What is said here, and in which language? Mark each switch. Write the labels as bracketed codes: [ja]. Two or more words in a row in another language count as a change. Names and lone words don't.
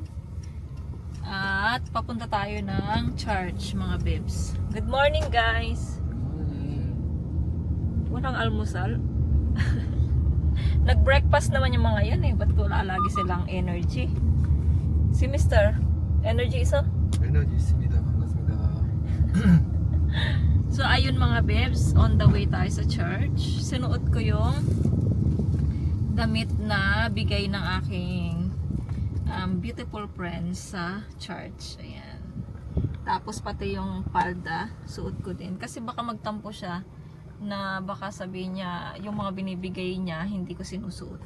[tl] At papunta tayo ng church mga bebs. [en] Good morning guys. [tl] Walang almusal. Nag-breakfast naman yung mga yan eh. Ba't wala lagi silang energy? Si Mr. Energy isa? [ko] 에너지 있습니다. 반갑습니다. [tl] So ayun mga bebs, [en] on the way [tl] tayo sa church. Sinuot ko yung damit na bigay ng aking [en] beautiful friends [tl] sa church. Ayan. Tapos pati yung palda, suot ko din. Kasi baka magtampo siya na baka sabihin niya yung mga binibigay niya hindi ko sinusuot.